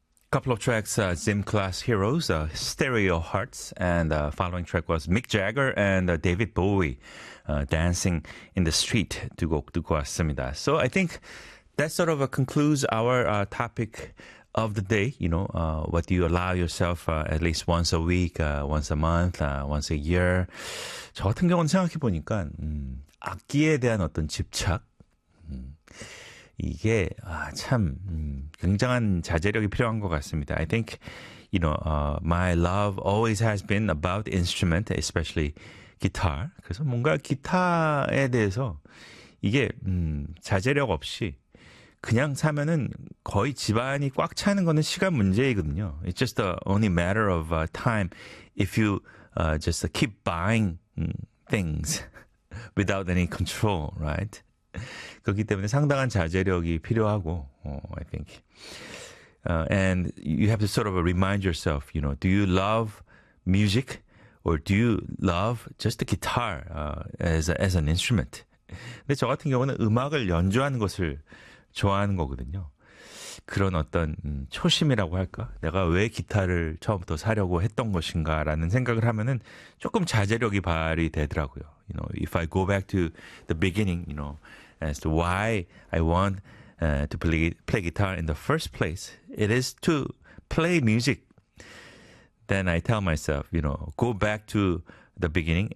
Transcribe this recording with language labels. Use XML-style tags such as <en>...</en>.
<en>Couple of tracks, Zim Class Heroes, Stereo Hearts, and the following track was Mick Jagger and David Bowie, Dancing in the Street,</en> <ko>두 곡 듣고 왔습니다.</ko> <en>So I think that sort of concludes our topic of the day. You know, what do you allow yourself at least once a week, once a month, once a year?</en> <ko>저 같은 경우는 생각해 보니까 악기에 대한 어떤 집착, 이게 참 굉장한 자제력이 필요한 것 같습니다.</ko> <en>I think, you know, my love always has been about instrument, especially guitar.</en> <ko>그래서 뭔가 기타에 대해서 이게 자제력 없이 그냥 사면은 거의 집안이 꽉 차는 거는 시간 문제이거든요.</ko> <en>It's just the only matter of time if you just keep buying things without any control, right?</en> <ko>그렇기 때문에 상당한 자제력이 필요하고,</ko> <en>I think. And you have to sort of remind yourself, you know, do you love music or do you love just the guitar as an instrument?</en> <ko>근데 저 같은 경우는 음악을 연주하는 것을 좋아하는 거거든요. 그런 어떤 초심이라고 할까? 내가 왜 기타를 처음부터 사려고 했던 것인가라는 생각을 하면은 조금 자제력이 발휘되더라고요.</ko> <en>You know, if I go back to the beginning, you know, as to why I want to play guitar in the first place, it is to play music. Then I tell myself, you know, go back to the beginning.</en>